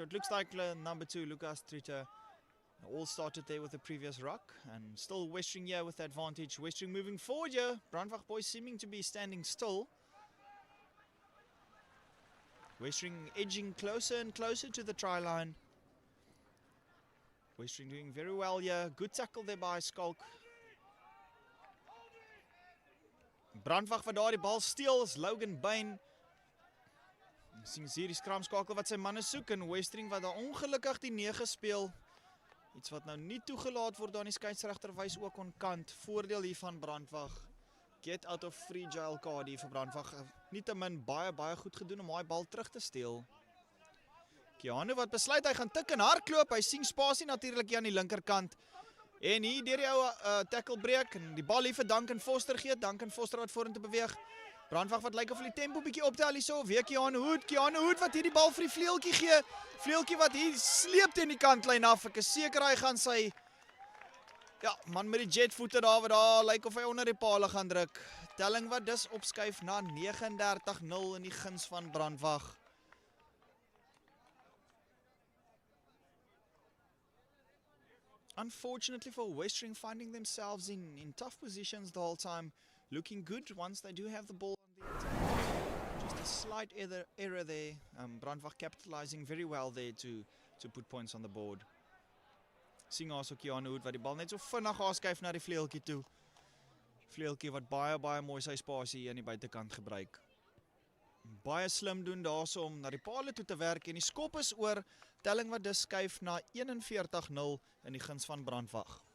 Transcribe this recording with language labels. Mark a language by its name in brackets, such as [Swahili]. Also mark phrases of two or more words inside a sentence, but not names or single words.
[English] It looks like number 2, Lucas Tritter. All started there with the previous ruck, and still Westering here with the advantage. Westering moving forward here. Brandwag boys seeming to be standing still. Westering edging closer and closer to the try line. Westering doing very well here. Good tackle there by Skulk. [Afrikaans] Brandwag wat daar die bal steel is Logan Bain. Sien hier die skramskakel wat sy manne soek en Westering wat daar ongelukkig die 9 speel. Iets wat nou nie toegelaat word aan die skeieregter wys ook aan kant. Voordeel hier van Brandwag. [English] Get out of free jail card [Afrikaans] hier vir [English] Brandwag. [Afrikaans] Nietemin baie goed gedoen om daai bal terug te steel. Keanu wat besluit hy gaan tik en hardloop. Hy sien spasie natuurlik hier aan die linkerkant. En hier deur die ou tackle breek en die bal hier vir Duncan Foster gee. Duncan Foster wat vorentoe beweeg. Brandwag wat lyk of hulle die tempo bietjie optel hierso. Weer Keanu Hood wat hierdie bal vir die vleueltjie gee. Vleueltjie wat hier sleep teen die kantlyn af. Ek is seker hy gaan sy man met die jetvoete daar wat daar lyk of hy onder die paal gaan druk. Telling wat dus opskuif na 39-0 in die guns van Brandwag. [English] Unfortunately for Westering, finding themselves in tough positions the whole time, looking good once they do have the ball on the attack. Just a slight error there. Brandwag capitalizing very well there to put points on the board. [Afrikaans] Sien also Keanu Hood wat die bal net so vinnig aanskuif na die vleueltjie toe. Vleueltjie wat baie mooi sy spasie aan die buitekant gebruik. Baie slim doen daarso om na die paal toe te werk en die skop is oor. Telling wat dus skuif na 41-0 in die guns van Brandwag.